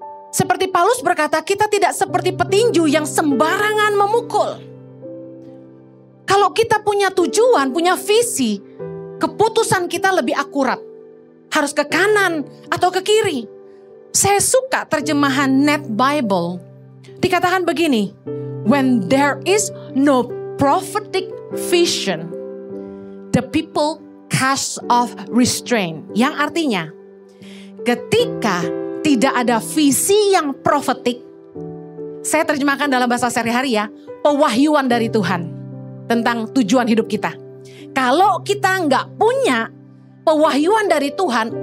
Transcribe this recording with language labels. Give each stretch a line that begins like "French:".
Indonesian: Seperti Paulus berkata, kita tidak seperti petinju yang sembarangan memukul. Kalau kita punya tujuan, punya visi, keputusan kita lebih akurat. Harus ke kanan atau ke kiri. Saya suka terjemahan Net Bible. Dikatakan begini,
English: when there is no prophetic vision, the people cast off restraint.
Indonesian: Yang artinya, ketika tidak ada visi yang profetik. Saya terjemahkan dalam bahasa sehari-hari ya. Pewahyuan dari Tuhan. Tentang tujuan hidup kita. Kalau kita nggak punya pewahyuan dari Tuhan.